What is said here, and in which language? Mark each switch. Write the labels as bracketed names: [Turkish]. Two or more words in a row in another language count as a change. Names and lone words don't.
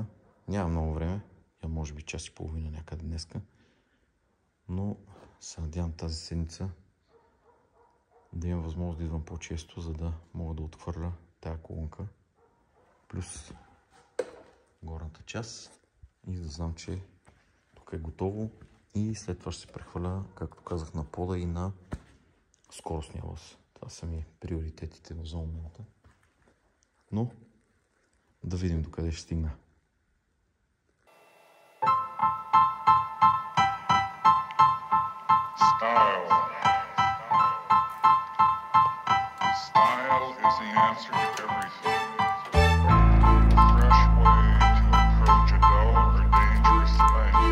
[Bulgarian] Няма много време, може би час и половина някъде днеска, но се надявам тази седмица да имам възможност да идвам по-често, за да мога да отхвърля тая колонка плюс горната част и да знам, че тук е готово и след това ще се прехвърля, както казах, на пода и на скоростния лъс. Това са ми приоритетите за момента. Но да видим докъде ще стигна. [English] Style is the answer to everything. A fresh way to approach a dull or dangerous thing.